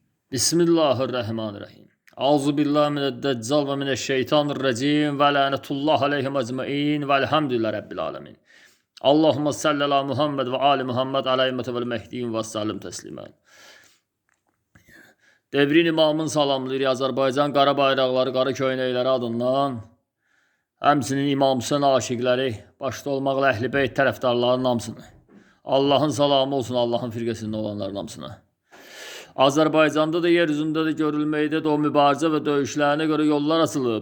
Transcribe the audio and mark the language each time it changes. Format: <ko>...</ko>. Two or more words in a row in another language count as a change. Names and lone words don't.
<ar>بسم الله الرحمن الرحيم. أعوذ بالله من الدجال ومن الشيطان الرجيم ولعنة الله عليهم أجمعين والحمد لله رب العالمين. اللهم صل على محمد وآل محمد الأئمة والمهديين وسلم تسليما.</ar> <az>Devrin imamın salamlayır Azərbaycan qara bayraqları, qara köynəkləri adından. Həmçinin İmam Hüseyn aşiqləri, başda olmaqla Əhl-i Beyt tərəfdarlarının hamısını. Allahın salamı olsun Allahın firqəsində olanların hamısına. Azərbaycanda da yer üzündə də görülməkdə o mübarizə və döyüşlərinə görə yollar açılıb.</az>